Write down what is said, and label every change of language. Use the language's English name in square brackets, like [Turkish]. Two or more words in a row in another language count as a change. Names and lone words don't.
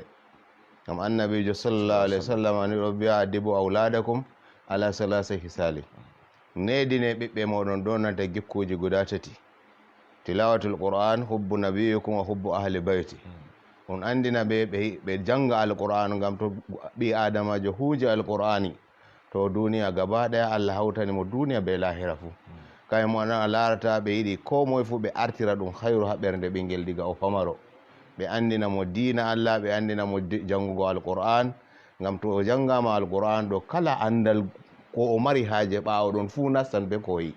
[Fula] Ngam annabijo [Arabic] صلى الله عليه وسلم [Fula] ni ɗo biya [Arabic] أدبوا أولادكم على ثلاث خصال. [Fula] Nedine ɓiɓɓe moɗon ɗo nanta gikkuji guda tati: [Arabic] تلاوة القرآن، حب نبيكم وحب أهل بيته. [Fula] On andina ɓe janga alqur'an, ngam to ɓi adamajo huuje alqur'ani to duniya [Hausa] gaba ɗaya [Fula] Allah hawtani mo duniya be lahira fu. Kay mo a larata ɓe yiɗi ko moye fu ɓe artira ɗum hayru ha ɓernde ɓingel diga o pamaro, ɓe andina mo diina Allah, ɓe andina mo jangugo alqur'an. Ngam to o jangama alqur'an ɗo, kala andal ko o mari haaje ɓawo ɗon fu nastan be ko yi.